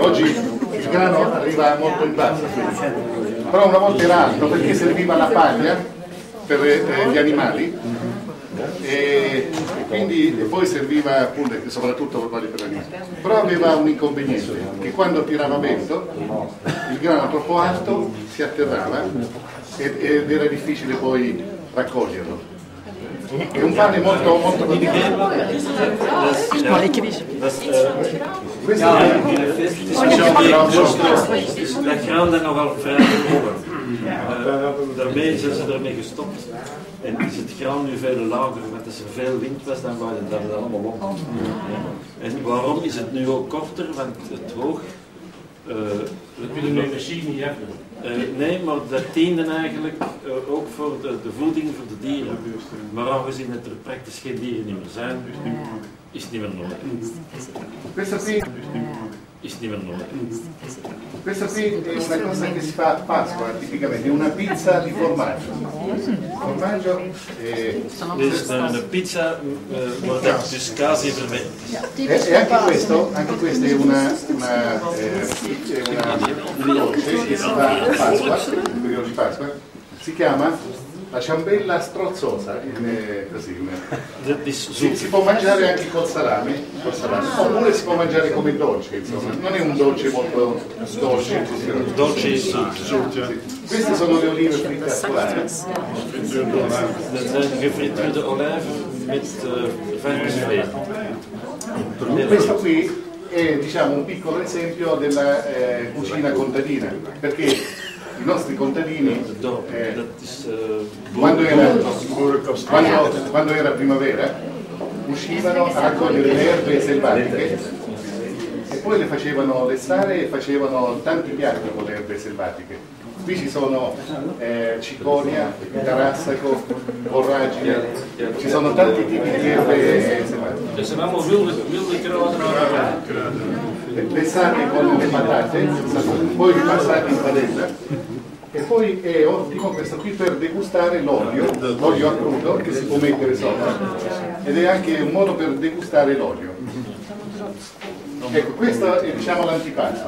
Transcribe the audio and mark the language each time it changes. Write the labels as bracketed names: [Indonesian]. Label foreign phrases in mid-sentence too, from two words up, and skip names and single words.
[Italian] Oggi il grano arriva molto in basso, però una volta era alto perché serviva la paglia per gli animali e poi serviva appunto soprattutto per gli animali. Però aveva un inconveniente, che quando tirava vento il grano troppo alto si atterrava ed era difficile poi raccoglierlo. È un pane molto delicato. [Dutch] Dat graan dat nogal vrij hoog. Daarmee zijn ze ermee gestopt. En is het graan nu veel lager, want als er veel wind was, dan wou dat het allemaal op. En waarom is het nu ook korter? Want het hoog... Dat willen we misschien niet hebben. Nee, maar dat diende eigenlijk ook voor de voeding voor de dieren. Maar aangezien het er praktisch geen dieren meer zijn, is het niet meer nodig. Is niet meer nodig. [Italian] Questa qui è una cosa che si fa a Pasqua, tipicamente, una pizza di formaggio. Formaggio [Dutch] Dus een pizza wordt dus kaas in verwerkt. [Italian] E anche questo è un dolce che si fa a Pasqua, il periodo di Pasqua, si chiama la ciambella strozzosa, così. Si può mangiare anche col salame, oppure si può mangiare come dolce, insomma. Non è un dolce molto dolce. [Dutch] Dolce is [Italian] Queste sono le olive fritte ascolane. [Dutch] Dat zijn gefrituurde olijven met varkensvlees. [Italian] Questo qui è diciamo un piccolo esempio della cucina contadina, perché i nostri contadini quando era primavera uscivano a raccogliere le erbe selvatiche e poi le facevano lessare e facevano tanti piatti con le erbe selvatiche. Qui ci sono cicoria, tarassaco, borragine, ci sono tanti tipi di erbe selvatiche. [Dutch] Dat zijn allemaal wilde kruiden. [Italian] Lessate con le patate, poi ripassate in padella. E poi è ottimo questo qui per degustare l'olio a crudo che si può mettere sopra, ed è anche un modo per degustare l'olio. Ecco, questo è diciamo l'antipasto.